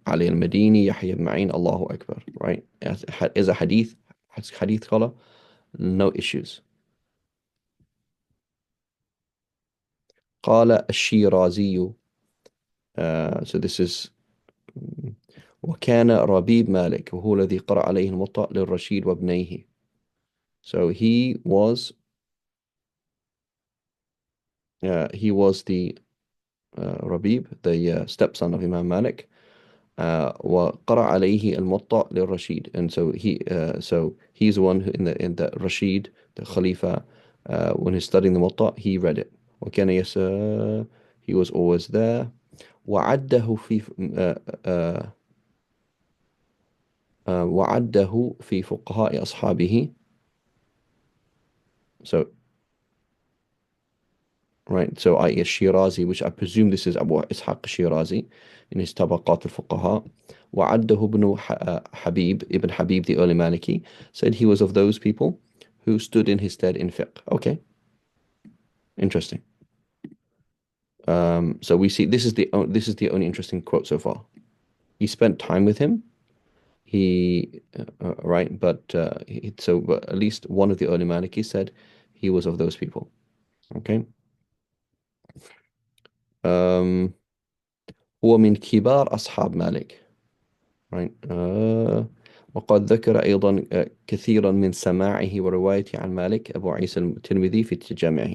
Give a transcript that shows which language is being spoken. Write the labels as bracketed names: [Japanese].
[English] Ali al-Madini, Yahya ibn Ma'in, Allahu Akbar, right? Is a hadith scholar, no issues. [Arabic] قال الشيرازي, [English] so this is [Arabic] وكان ربيب مالك وهو الذي قرأ عليه الموطأ للرشيد وابنيه. [English] So he was the Rabib, the stepson of Imam Malik, [Arabic] وقرأ عليه الموطأ للرشيد, [English] and so he's the one who in the Rashid, the Khalifa, when he's studying the Muwatta, he read it. وكان he was always there. [Arabic] وعده في وعده في فقهاء أصحابه. [English] So right, so i.e. Shirazi, which I presume this is Abu Ishaq Shirazi in his Tabaqat al-Fuqaha. وعده ابن Habib, Ibn Habib, the early Maliki, said he was of those people who stood in his stead in fiqh. Okay, interesting. So we see this is the only interesting quote so far. He spent time with him. Right, but at least one of the early Maliki said he was of those people. Okay. [Arabic] Um, هو من كبار أصحاب مالك. [English] Right. [Arabic] وقد ذكر أيضا كثيرا من سماعه وروايته عن مالك أبو عيسى الترمذي في تجامعه.